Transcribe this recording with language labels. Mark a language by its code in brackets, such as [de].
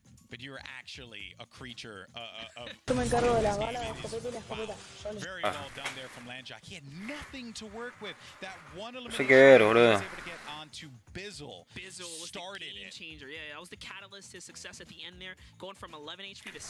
[en] But you're actually a creature [es] Yo me encargo de la bala, la escopeta y la escopeta. [en] Very well done there from Landjock. He had nothing to work with. That one elimination [es] boludo. [en] was able to get onto Bizzle. Bizzle was the game changer. Yeah, that was the catalyst to success at the end there, going from 11 HP to 6.